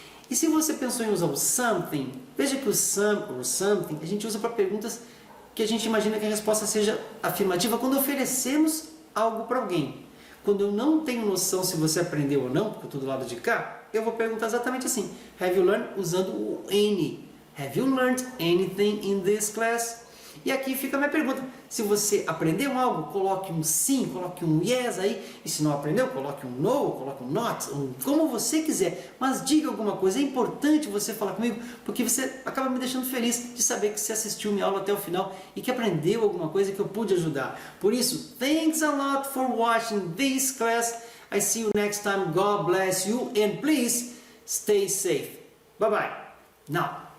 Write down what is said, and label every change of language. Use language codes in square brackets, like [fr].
[pt] E se você pensou em usar o something, veja que o some ou something a gente usa para perguntas que a gente imagina que a resposta seja afirmativa quando oferecemos algo para alguém. Quando eu não tenho noção se você aprendeu ou não, porque eu estou do lado de cá, eu vou perguntar exatamente assim. [en] Have you learned? [pt] Usando o any. [en] Have you learned anything in this class? [pt] E aqui fica a minha pergunta. Se você aprendeu algo, coloque um sim, coloque um yes aí. E se não aprendeu, coloque um no, coloque um not, como você quiser. Mas diga alguma coisa. É importante você falar comigo, porque você acaba me deixando feliz de saber que você assistiu minha aula até o final e que aprendeu alguma coisa que eu pude ajudar. Por isso, [en] thanks a lot for watching this class. I see you next time. God bless you and please stay safe. Bye bye. Now.